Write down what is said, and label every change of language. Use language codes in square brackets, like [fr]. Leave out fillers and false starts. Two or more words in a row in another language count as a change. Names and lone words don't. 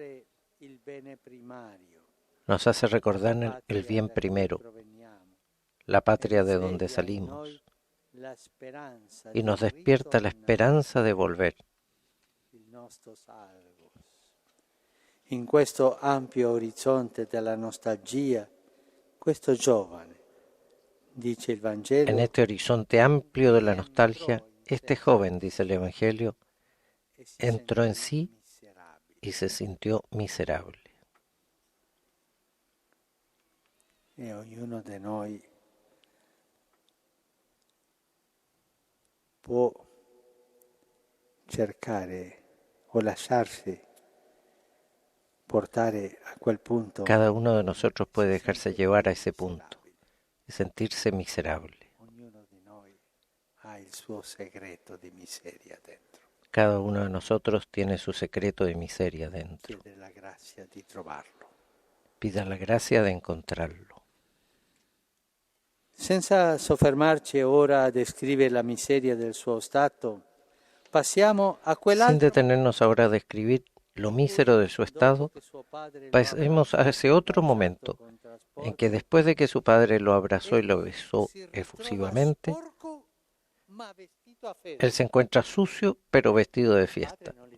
[es] Nos hace recordar el bien primero, la patria de donde salimos, y nos despierta la esperanza de volver. [it] En questo ampio orizzonte della nostalgia, questo giovane, dice il Vangelo, [es] en este horizonte amplio de la nostalgia, este joven, dice el Evangelio, entró en sí y se sintió miserable. [it] E ognuno di noi può cercare o lasciarsi portare a quel punto. [es] Cada uno de nosotros puede dejarse llevar a ese punto y sentirse miserable. [it] Ognuno di noi ha il suo segreto di miseria dentro. [es] Cada uno de nosotros tiene su secreto de miseria dentro. [it] Chiede la grazia di trovarlo. [es] Pida la gracia de encontrarlo. [it] Senza soffermarci ora a descrivere la miseria del suo stato, passiamo a [es] Sin detenernos ahora a describir lo mísero de su estado, pasemos a ese otro momento en que después de que su padre lo abrazó y lo besó efusivamente, él se encuentra sucio pero vestido de fiesta.